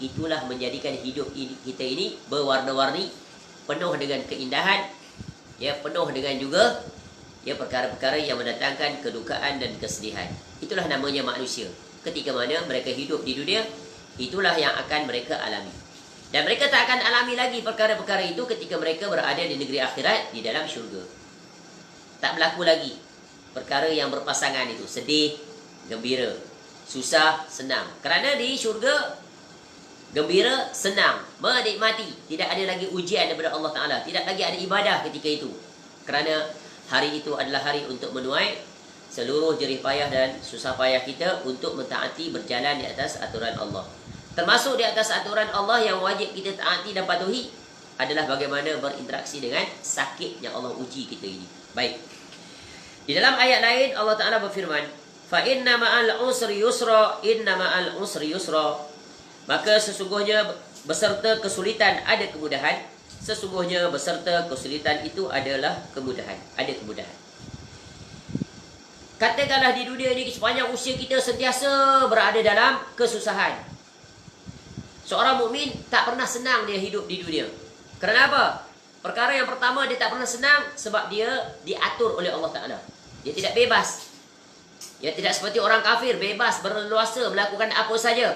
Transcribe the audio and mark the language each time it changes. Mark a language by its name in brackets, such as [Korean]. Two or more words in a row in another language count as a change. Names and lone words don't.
[Malay] Itulah menjadikan hidup kita ini berwarna-warni, penuh dengan keindahan, ya, penuh dengan juga, ya, perkara-perkara yang mendatangkan kedukaan dan kesedihan. Itulah namanya manusia. Ketika mana mereka hidup di dunia, itulah yang akan mereka alami. Dan mereka tak akan alami lagi perkara-perkara itu ketika mereka berada di negeri akhirat, di dalam syurga. Tak berlaku lagi perkara yang berpasangan itu, sedih, gembira, susah, senang. Kerana di syurga, gembira, senang, menikmati. Tidak ada lagi ujian daripada Allah Ta'ala. Tidak lagi ada ibadah ketika itu. Kerana hari itu adalah hari untuk menuai seluruh jerih payah dan susah payah kita untuk mentaati, berjalan di atas aturan Allah. Termasuk di atas aturan Allah yang wajib kita taati dan patuhi, adalah bagaimana berinteraksi dengan sakit yang Allah uji kita ini. Baik. Di dalam ayat lain Allah Ta'ala berfirman, [Arabic] فإن مع العسر يسرا، إن مع العسر يسرا. [Malay] Maka sesungguhnya beserta kesulitan ada kemudahan. Sesungguhnya beserta kesulitan itu adalah kemudahan. Ada kemudahan. Katakanlah di dunia ini sepanjang usia kita sentiasa berada dalam kesusahan. Seorang mukmin tak pernah senang dia hidup di dunia. Kerana apa? Perkara yang pertama, dia tak pernah senang sebab dia diatur oleh Allah Ta'ala. Dia tidak bebas. Dia tidak seperti orang kafir, bebas, berleluasa melakukan apa saja.